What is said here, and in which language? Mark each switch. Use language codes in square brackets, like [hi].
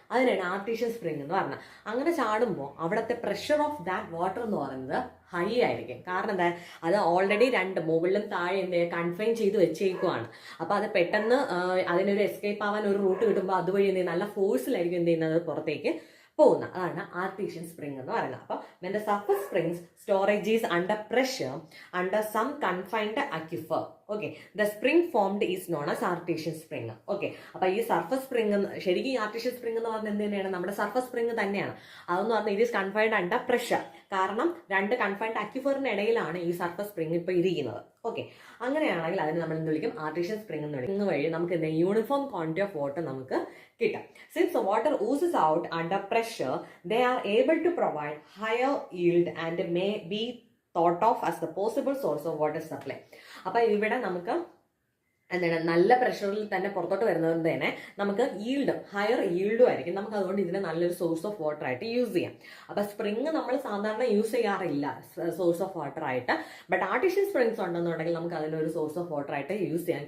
[ml] അതിനാണ് artificial spring എന്ന് പറഞ്ഞത്. അങ്ങനെ ചാടുമ്പോൾ അവിടുത്തെ [en] pressure of that water [ml] എന്ന് പറയുന്നത് ഹൈ ആയിരിക്കും. കാരണം എന്താ, അത് ഓൾറെഡി രണ്ട് മുകളിലും താഴെ എന്ത് കൺഫൈൻ ചെയ്ത് വെച്ചേക്കുവാണ്. അപ്പൊ അത് പെട്ടെന്ന് അതിനൊരു എസ്കേപ്പ് ആവാൻ ഒരു റൂട്ട് കിട്ടുമ്പോൾ അതുവഴി എന്ത് ചെയ്യും, നല്ല ഫോഴ്സിലായിരിക്കും എന്ത് ചെയ്യുന്നത്, പുറത്തേക്ക് പോകുന്ന. അതാണ് ആർട്ടിഫിഷ്യൽ സ്പ്രിംഗ് എന്ന് പറയുന്നത്. [en] അപ്പൊ when the surface springs storage is under pressure under some confined aquifer, okay, the spring formed is known as artificial spring. [ml] Okay, അപ്പൊ ഈ സർഫസ് സ്പ്രിംഗ് ശരിക്കും ഈ ആർട്ടിഫിഷ്യൽ സ്പ്രിംഗ് എന്ന് പറഞ്ഞാൽ എന്ത് തന്നെയാണ്, നമ്മുടെ സർഫസ് സ്പ്രിംഗ് തന്നെയാണ്. അതെന്ന് പറഞ്ഞാൽ [en] It is confined under pressure. [ml] കാരണം രണ്ട് കൺഫൈൻഡ് അക്യുഫറിന് ഇടയിലാണ് ഈ സർഫസ് സ്പ്രിംഗ് ഇപ്പൊ ഇരിക്കുന്നത്. ഓക്കെ, അങ്ങനെയാണെങ്കിൽ അതിന് നമ്മൾ എന്ത് വിളിക്കും, ആർട്ടിഫിഷ്യൽ സ്പ്രിംഗ് എന്ന് വിളിക്കും. വഴി നമുക്ക് എന്താ [en] uniform quantity of water [ml] നമുക്ക് കിട്ടും. [en] Since water oozes out under pressure, they are able to provide higher yield and may be thought of as the possible source of water supply. [ml] അപ്പൊ ഇവിടെ നമുക്ക് എന്താണ്, നല്ല പ്രഷറിൽ തന്നെ പുറത്തോട്ട് വരുന്നത് തന്നെ നമുക്ക് ഹയർ ഈൽഡും ആയിരിക്കും. നമുക്ക് അതുകൊണ്ട് ഇതിനെ നല്ലൊരു സോഴ്സ് ഓഫ് വാട്ടർ ആയിട്ട് യൂസ് ചെയ്യാം. അപ്പൊ സ്പ്രിംഗ് നമ്മൾ സാധാരണ യൂസ് ചെയ്യാറില്ല സോഴ്സ് ഓഫ് വാട്ടർ ആയിട്ട്. ബട്ട് ആർട്ടിഫിഷ്യൽ സ്പ്രിംഗ്സ് ഉണ്ടെന്നുണ്ടെങ്കിൽ നമുക്ക് അതിനൊരു സോഴ്സ് ഓഫ് വാട്ടർ ആയിട്ട് യൂസ് ചെയ്യാം.